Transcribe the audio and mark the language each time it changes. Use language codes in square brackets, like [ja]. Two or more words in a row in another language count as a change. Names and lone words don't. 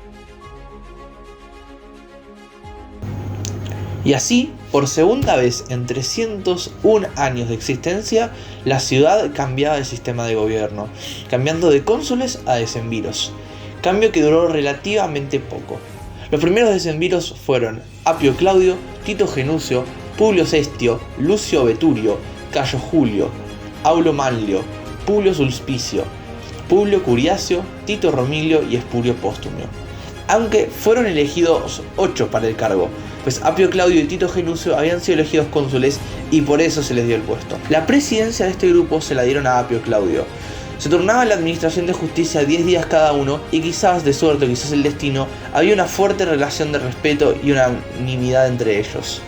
[es] Y así, por segunda vez en 301 años de existencia, la ciudad cambiaba de sistema de gobierno, cambiando de cónsules a decemviros, cambio que duró relativamente poco. Los primeros decemviros fueron Apio Claudio, Tito Genucio, Publio Sestio, Lucio Veturio, Cayo Julio, Aulo Manlio, Publio Sulpicio, Publio Curiacio, Tito Romilio y Espurio Postumio. Aunque fueron elegidos 8 para el cargo, pues Apio Claudio y Tito Genucio habían sido elegidos cónsules y por eso se les dio el puesto. La presidencia de este grupo se la dieron a Apio Claudio. Se turnaba la administración de justicia 10 días cada uno y quizás de suerte o quizás el destino, había una fuerte relación de respeto y unanimidad entre ellos.